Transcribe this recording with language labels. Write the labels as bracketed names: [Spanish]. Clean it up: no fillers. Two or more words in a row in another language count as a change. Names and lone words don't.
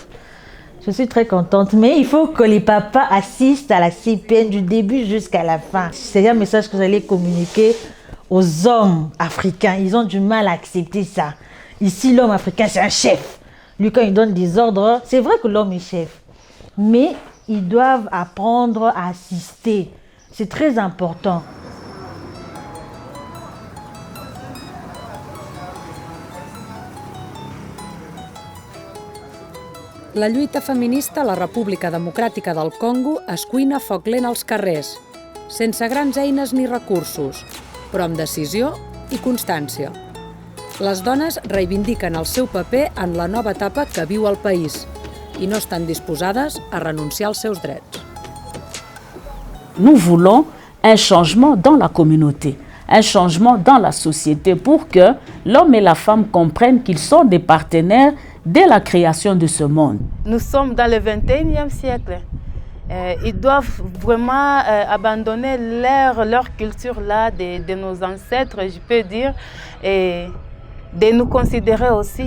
[French] Je suis très contente, mais il faut que les papas assistent à la CPN du début jusqu'à la fin. C'est un message que j'allais communiquer aux hommes africains. Ils ont du mal à accepter ça. Ici, l'homme africain, c'est un chef. Lui, quand il donne des ordres, c'est vrai que l'homme est chef. Mais ils doivent apprendre à assister. C'est très important. [Catalan] La lluita feminista a la República Democràtica del Congo es cuina a foc lent als carrers, sense grans eines ni recursos, però amb decisió i constància. Les dones reivindiquen el seu paper en la nova etapa que viu el país i no estan disposades a renunciar als seus drets. [French] Nous voulons un changement dans la communauté, un changement dans la société pour que l'homme et la femme comprennent qu'ils sont des partenaires dès la création de ce monde. Nous sommes dans le 21e siècle. Ils doivent vraiment abandonner leur culture-là de nos ancêtres, je peux dire, et de nous considérer aussi.